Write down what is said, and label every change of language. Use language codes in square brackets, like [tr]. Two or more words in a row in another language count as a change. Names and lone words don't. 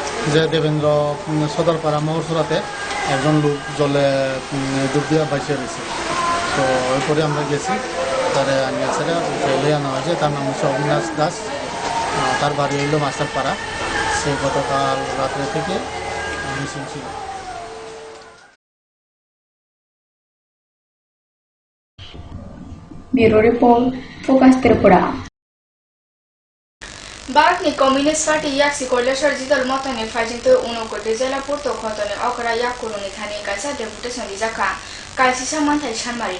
[bn] যে দেবেন্দ্র সদরপাড়া মহসুরাতে একজন লোক জলে ডুব দিয়া বাইসে রয়েছে। তো এরপরে আমরা গেছি, তারে আনিয়ে ছেড়ে জলে আনা হয়েছে। তার নাম হচ্ছে অবিনাশ দাস, তার বাড়ি হইল মাস্টারপাড়া। সে গতকাল রাত্রে থেকে মিসিং ছিল। [en] Bureau Report, Focus Tripura. [trp] Barakni Communist Party yaksi koilashar jidal motane fajinto uno kote jela porto khotone okra yakuruni thani kaisa deputation rijaka kaisi samanthai sanmarina